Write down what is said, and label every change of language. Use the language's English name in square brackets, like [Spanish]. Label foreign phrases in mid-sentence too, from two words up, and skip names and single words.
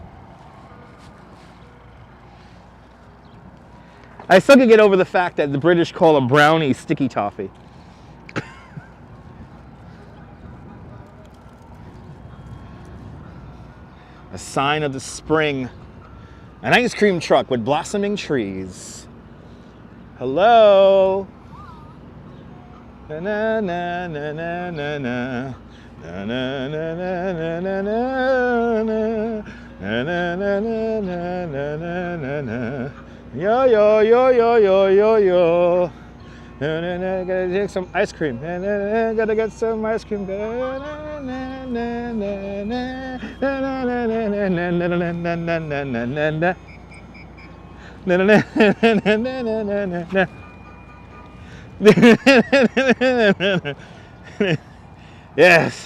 [English] I still can get over the fact that the British call a brownie sticky toffee. A sign of the spring. An ice cream truck with blossoming trees. Hello. Na na na na na na na. Na na na na na na na. Na na na na na na na na. Yo yo yo yo yo yo yo. Na na na, gotta get some ice cream. Na na na, gotta get some ice cream. Na na na na na na. Na na na na na na na na na na na na. Na na na na na na na na. Yes.